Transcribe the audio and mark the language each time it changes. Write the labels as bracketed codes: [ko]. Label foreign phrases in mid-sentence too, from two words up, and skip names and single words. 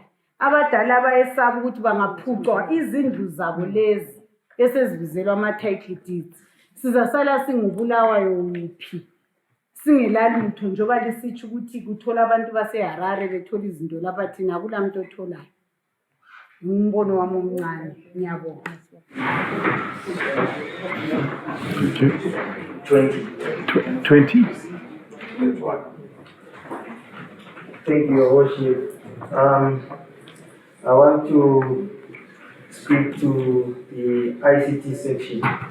[nd] Abadala bayesaba ukuthi bangaphucwa izindlu zabo lezi esezibizelwa ama- [en] title deeds. [nd] Sizasala singubulawayo uphi singelalutho njengoba lisitsho ukuthi kuthola abantu baseHarare bethola izinto lapha thina akulamuntu otholayo. Umbono wami omncane. Ngiyabonga. [en] Thank you. 20. Thank you, Your Worship. I want to speak to the ICT section.